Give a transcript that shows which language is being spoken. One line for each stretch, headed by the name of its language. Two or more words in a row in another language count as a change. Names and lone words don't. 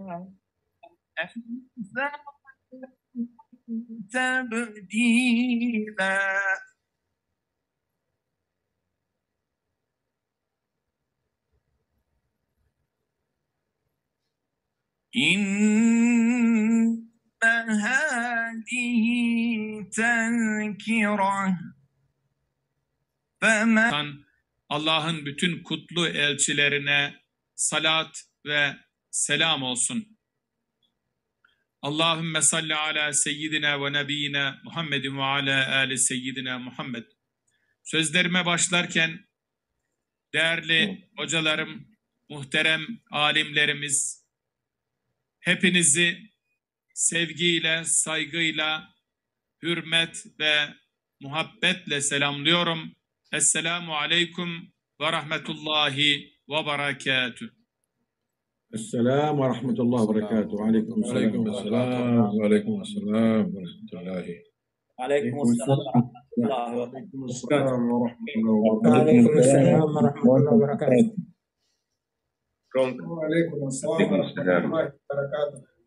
Arabic: تبديلا إن هذه تذكرة
Turkish: فمن Allah'ın bütün kutlu elçilerine salat ve selam olsun.
Arabic: اللهم صل على سيدنا ونبينا محمد وعلى آل سيدنا محمد.
Turkish: Sözlerime başlarken değerli hocalarım, muhterem alimlerimiz, hepinizi sevgiyle, saygıyla, hürmet ve muhabbetle selamlıyorum.
Arabic: السلام عليكم ورحمة الله وبركاته. السلام ورحمة الله وبركاته. وعليكم السلام وعليكم السلام ورحمة الله. وعليكم السلام ورحمة الله وبركاته. وعليكم السلام ورحمة الله وبركاته. وعليكم السلام ورحمة الله وبركاته.